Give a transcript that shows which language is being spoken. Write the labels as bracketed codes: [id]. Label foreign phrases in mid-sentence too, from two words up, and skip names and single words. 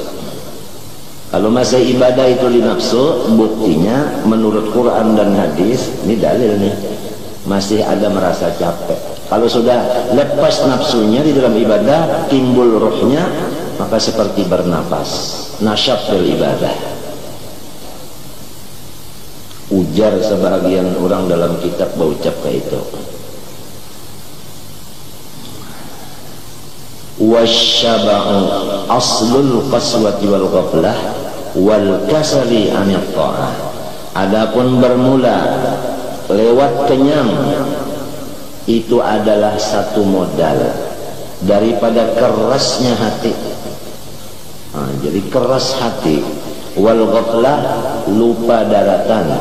[id] Kalau masih ibadah itu di nafsu, buktinya menurut Quran dan hadis, ini dalil nih, masih ada merasa capek. Kalau sudah lepas nafsunya di dalam ibadah, timbul rohnya, maka seperti bernapas, [ar] نشاط بالعبادة. [id] Ujar sebahagian orang dalam kitab berucap kayak itu. [ar] والشبع أصل القسوة والغفلة والكسل عن الطاعة. [id] Adapun bermula lewat kenyang itu adalah satu modal daripada kerasnya hati. Jadi keras hati. [ar] والغفلة, [id] lupa daratan.